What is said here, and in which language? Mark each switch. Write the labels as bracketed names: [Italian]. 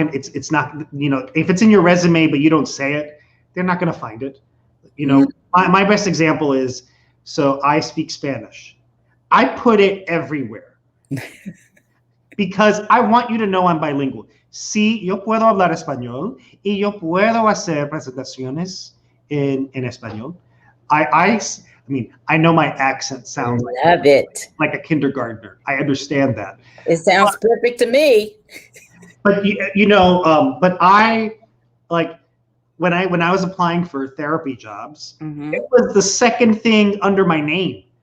[English] If it's in your resume but you don't say it, they're not going to find it. My best example is, so I speak Spanish. I put it everywhere because I want you to know I'm bilingual. [Spanish] Sí, yo puedo hablar español y yo puedo hacer presentaciones en español. [English] I mean, I know my accent sounds like a kindergartner. I understand that. It sounds perfect to me. But but I like when I was applying for therapy jobs, it was the second thing under my name.